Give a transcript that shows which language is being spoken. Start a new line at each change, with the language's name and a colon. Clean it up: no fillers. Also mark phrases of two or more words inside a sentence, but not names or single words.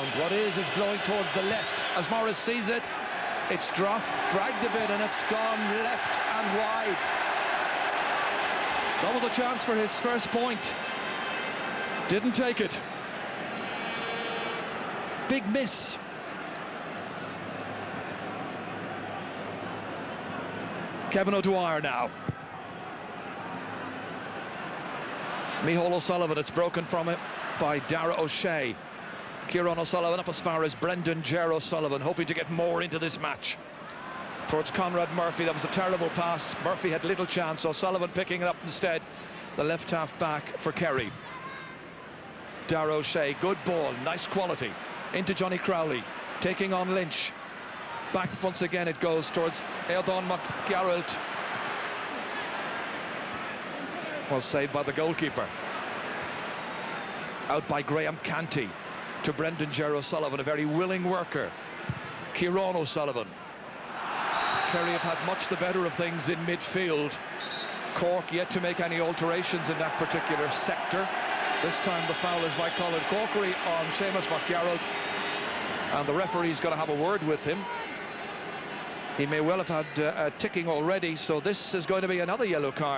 English: What is blowing towards the left. As Maurice sees it, it's dragged a bit, and it's gone left and wide. That was a chance for his first point. Didn't take it. Big miss. Kevin O'Dwyer now. Micheál O'Sullivan, it's broken from it by Darragh O'Shea. Kieran O'Sullivan up as far as Brendan Ger O'Sullivan, hoping to get more into this match. Towards Conrad Murphy, that was a terrible pass. Murphy had little chance, O'Sullivan picking it up instead. The left half back for Kerry. Darragh O'Shea, good ball, nice quality. Into Johnny Crowley, taking on Lynch. Back once again it goes towards Eodhan McGarrett. Well saved by the goalkeeper. Out by Graham Canty to Brendan Ger O'Sullivan, a very willing worker. Kieran O'Sullivan. Kerry have had much the better of things in midfield. Cork yet to make any alterations in that particular sector. This time the foul is by Colin Corkery on Seamus McGarrett, and the referee's going to have a word with him. He may well have had a ticking already, so this is going to be another yellow card.